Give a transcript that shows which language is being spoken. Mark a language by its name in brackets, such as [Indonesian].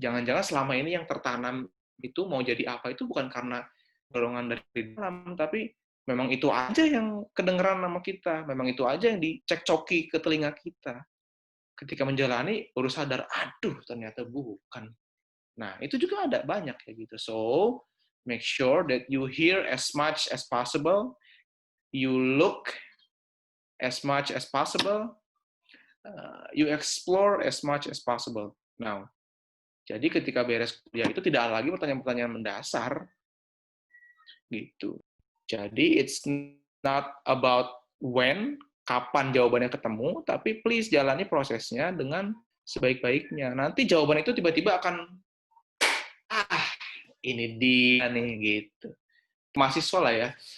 [Indonesian] Jangan-jangan selama ini yang tertanam itu mau jadi apa itu bukan karena dorongan dari dalam, tapi memang itu aja yang kedengeran sama kita, memang itu aja yang dicekcoki ke telinga kita. Ketika menjalani, baru sadar, aduh ternyata bukan. Nah, itu juga ada banyak kayak gitu. [English] So, make sure that you hear as much as possible, you look as much as possible, you explore as much as possible. [Indonesian] Now, jadi ketika beres kuliah itu tidak ada lagi pertanyaan-pertanyaan mendasar, gitu. Jadi, [English] it's not about when, [Indonesian] kapan jawabannya ketemu, tapi please jalani prosesnya dengan sebaik-baiknya. Nanti jawaban itu tiba-tiba akan, ah, ini dia nih, gitu. Mahasiswa lah ya.